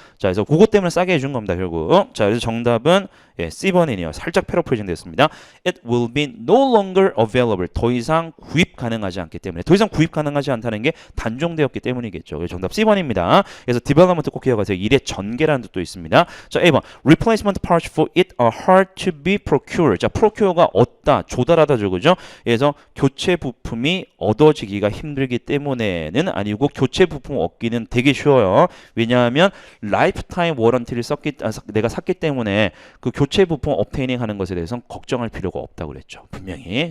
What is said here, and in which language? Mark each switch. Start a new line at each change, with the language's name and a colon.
Korean: 자, 그래서 그것 때문에 싸게 해준 겁니다, 결국. 자, 그래서 정답은 예, C번이네요. 살짝 패러프레이징 됐습니다.
English: It will be no longer available.
Korean: 더 이상 구입 가능하지 않기 때문에. 더 이상 구입 가능하지 않다는 게 단종되었기 때문이겠죠. 그래서 정답 C번입니다. 그래서 디벨롭먼트 꼭 기억하세요. 일의 전개라는 뜻도 있습니다. 자, A번.
English: Replacement parts for it are hard to be procured.
Korean: 자, procure가 얻다, 조달하다죠. 그죠? 그래서 교체 부품이 얻어지기가 힘들기 때문에는 아니고 교체 부품 얻기는 되게 쉬워요. 왜냐하면 라이프타임 워런티를 내가 샀기 때문에 그 교체 부품 업테이닝 하는 것에 대해서는 걱정할 필요가 없다고 그랬죠. 분명히.